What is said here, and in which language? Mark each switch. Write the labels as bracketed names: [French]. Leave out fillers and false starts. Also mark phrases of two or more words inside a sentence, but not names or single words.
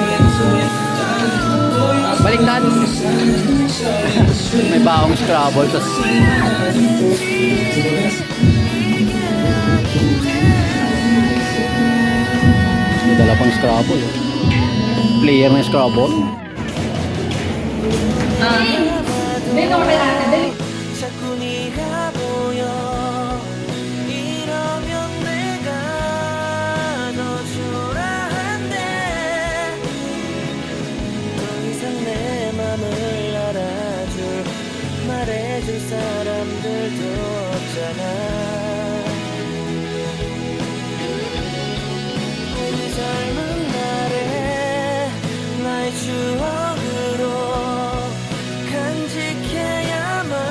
[Filipino] Baliktad. May baong Scrabble. Tas may dala pang Scrabble. Player ng Scrabble. [Korean] 자꾸 네가 보여 이러면 내가 더 초라한데 더 이상 내 맘을 알아줄 말해줄 사람들도 없잖아 우리 젊은 날에 나의 추억으로 간직해야